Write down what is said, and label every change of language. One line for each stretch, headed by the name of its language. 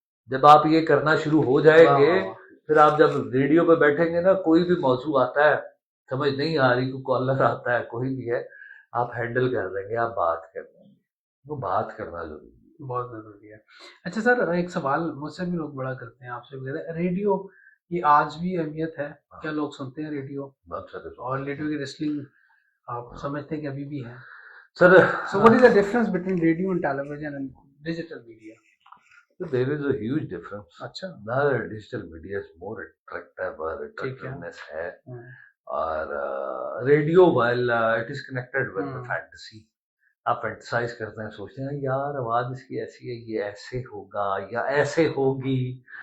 Urdu: جب آپ یہ کرنا شروع ہو جائیں گے پھر آپ جب ریڈیو پہ بیٹھیں گے نا، کوئی بھی موضوع آتا ہے سمجھ نہیں آ رہی، کوئی کالر آتا ہے کوئی بھی ہے، آپ ہینڈل کر لیں گے، آپ بات کر لیں گے. وہ بات کرنا ضروری ہے، بہت ضروری ہے. اچھا سر ایک سوال مجھ سے بھی لوگ بڑا کرتے ہیں، آپ سے بھی کہتے ہیں ریڈیو یہ آج بھی اہمیت ہے کیا؟ لوگ سنتے ہیں ریڈیو، اور ریڈیو کی ریسلنگ آپ سمجھتے ہیں کہ ابھی بھی ہے؟ سر
English: so what is the difference between radio and television and digital media? There is a huge difference.
Urdu: اچھا
English: digital media is more attractive
Urdu: اور attractiveness ہے، اور radio
English: while it is connected with the fantasy،
Urdu: آپ fantasise کرتے ہیں، سوچتے ہیں یار آواز اس کی ایسی ہے، یہ ایسے ہوگا یا ایسے ہوگی.